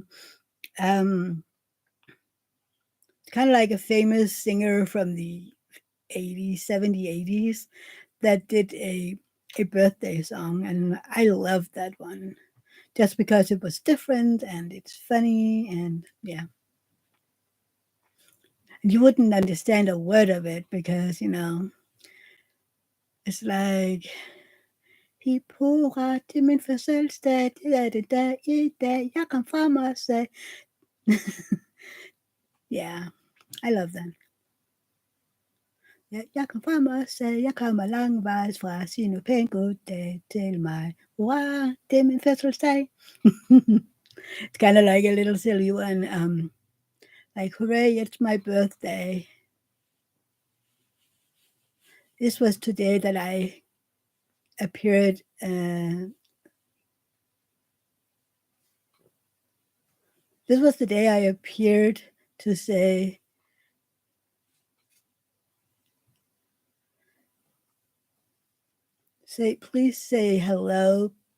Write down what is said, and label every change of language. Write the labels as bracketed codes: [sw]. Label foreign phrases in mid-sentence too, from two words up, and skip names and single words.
[en] Um, it's kind of like a famous singer from the 80s, 70s, 80s that did a birthday song, and I love that one just because it was different and it's funny and yeah. And you wouldn't understand a word of it because it's like he [da] pourra til min fødselsdag, det er det dag I dag, jeg kom frem og sagde. [en] Yeah, I love that. [da] Jeg kom frem og sagde, jeg kommer langvejs fra, sig nu pænt goddag til mig. Hurra, det er min fødselsdag. [en] It's kind of like a little silly one. Like, hooray, it's my birthday. This was today that I appeared. This was the day I appeared to say, please say hello.